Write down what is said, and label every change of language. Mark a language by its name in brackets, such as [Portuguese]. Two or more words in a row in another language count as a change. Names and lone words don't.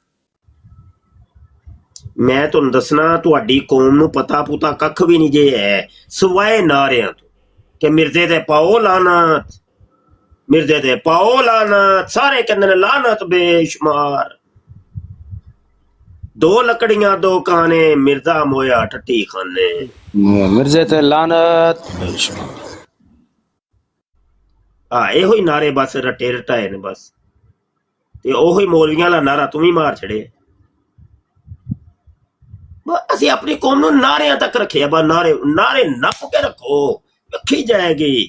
[Punjabi] ਮੈਂ ਤੁਹਾਨੂੰ ਦੱਸਣਾ, ਤੁਹਾਡੀ ਕੌਮ ਨੂੰ ਪਤਾ ਪੁਤਾ ਕੱਖ ਵੀ ਨਹੀਂ ਜੇ ਹੈ, ਸਿਵਾਏ ਨਾਰਿਆਂ ਤੋਂ ਕਿ ਮਿਰਜ਼ੇ ਦੇ ਪਾਓ ਲਾਨਤ, ਮਿਰਜ਼ੇ ਦੇ ਪਾਓ ਲਾਨਤ, ਸਾਰੇ ਕਹਿੰਦੇ ਨੇ ਲਾਨਤ ਬੇਸ਼ੁਮਾਰ। ਦੋ ਲੱਕੜੀਆਂ ਦੋ ਕਾਨੇ, ਮਿਰਜ਼ਾ ਮੋਇਆ ਟੱਟੀ ਖਾਨੇ, ਮਿਰਜ਼ੇ ਤੇ ਲਾਨਤ। ਇਹੋ ਹੀ ਨਾਰੇ ਬਸ ਰਟੇ ਰਟਾਏ ਨੇ ਬਸ, ਤੇ ਉਹੋ ਹੀ ਮੌਲਵੀਆਂ ਵਾਲਾ ਨਾਰਾ ਤੂੰ ਵੀ ਮਾਰ ਛੜੇ। ਅਸੀਂ ਆਪਣੀ ਕੌਮ ਨੂੰ ਨਾਰਿਆਂ ਤੱਕ ਰੱਖਿਆ, ਬਸ ਨਾਰੇ ਨੱਪ ਕੇ ਰੱਖੋ, ਰੱਖੀ ਜਾਏਗੀ।